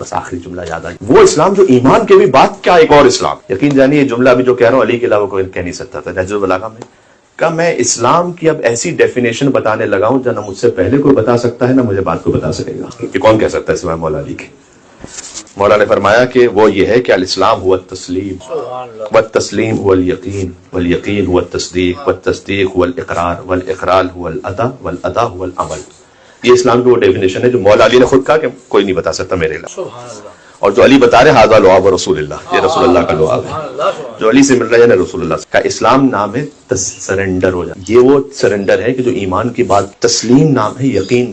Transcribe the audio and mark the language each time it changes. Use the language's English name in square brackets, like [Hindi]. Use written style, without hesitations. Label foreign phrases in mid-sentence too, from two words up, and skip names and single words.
[Urdu] بس آخری جملہ یاد آئی، وہ اسلام جو ایمان کے بھی بعد کا ایک اور اسلام۔ یقین جانیے یہ جملہ ابھی جو کہہ رہا ہوں علی کے علاوہ کوئی کہہ نہیں سکتا تھا۔ نہج البلاغہ میں کہ میں اسلام کی اب ایسی ڈیفینیشن بتانے لگا ہوں جو نہ مجھ سے پہلے کوئی بتا سکتا ہے نہ مجھے بعد کو بتا سکے گا، کہ کون کہہ سکتا ہے سوائے مولا علی کے۔ مولا نے فرمایا کہ وہ یہ ہے کہ [Arabic] الاسلام هو التسلیم والتسلیم هو اليقین والیقین هو التصدیق والتصدیق هو الاقرار والاقرار هو الادا والادا هو العمل۔ [Urdu] یہ اسلام کی وہ ڈیفینیشن ہے جو مولا علی نے خود کہا کہ کوئی نہیں بتا سکتا میرے علاوہ۔ اور جو علی بتا رہے [Arabic] ہاذا لعاب رسول اللہ، [Urdu] یہ رسول اللہ کا لعاب ہے جو علی سے مل رہا ہے، یعنی رسول اللہ کا اسلام نام ہے سرنڈر ہو جائے. یہ وہ سرنڈر ہے کہ جو ایمان کی بات. تسلیم نام ہے یقین.